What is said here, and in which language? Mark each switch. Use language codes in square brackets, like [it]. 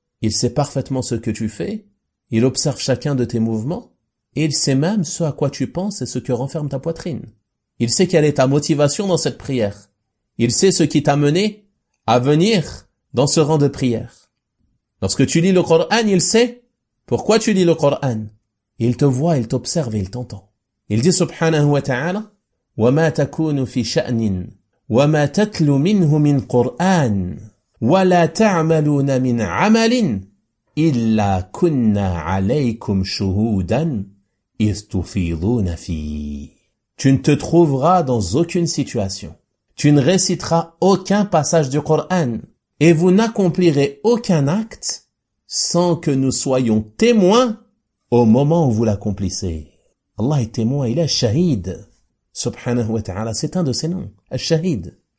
[fr] Il sait parfaitement ce que tu fais, il observe chacun de tes mouvements, et il sait même ce à quoi tu penses et ce que renferme ta poitrine. Il sait quelle est ta motivation dans cette prière. Il sait ce qui t'a mené à venir dans ce rang de prière. Lorsque tu lis le Coran, il sait pourquoi tu lis le Coran. Il te voit, il t'observe et il t'entend. Il dit [ar] subhanahu wa ta'ala, وَمَا تَكُونُ فِي شَأْنٍ وَمَا تَتْلُو مِنْهُ مِنْ قُرْآنٍ وَلَا تَعْمَلُونَ مِنْ عَمَلٍ إِلَّا كُنَّا عَلَيْكُمْ شُهُودًا إِذْ تُفِيضُونَ فِيهِ. [fr] Tu ne te trouveras dans aucune situation. Tu ne réciteras aucun passage du Coran et vous n'accomplirez aucun acte sans que nous soyons témoins au moment où vous l'accomplissez. Allah est témoin, il est shahid. Subhanahu wa ta'ala, c'est un de ses noms, al-shahid.